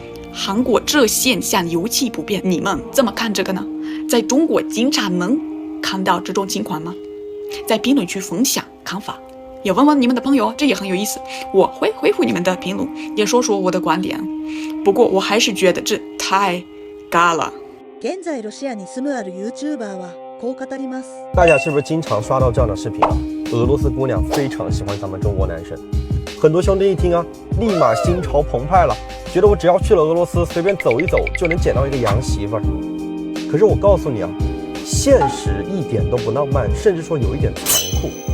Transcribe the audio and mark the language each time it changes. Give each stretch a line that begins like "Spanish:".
Chinese: 韩国这现象尤其普遍，你们怎么看这个呢？在中国经常能看到这种情况吗？在评论区分享看法，也问问你们的朋友，这也很有意思。我会回复你们的评论，也说说我的观点。不过我还是觉得这太尬了。
Japanese: 現在ロシアに住むある YouTuber はこう語ります。
Chinese: 大家是不是经常刷到这样的视频啊？俄罗斯姑娘非常喜欢咱们中国男生，很多兄弟一听啊，立马心潮澎湃了，觉得我只要去了俄罗斯，随便走一走就能捡到一个洋媳妇儿。可是我告诉你啊，现实一点都不浪漫，甚至说有一点残酷。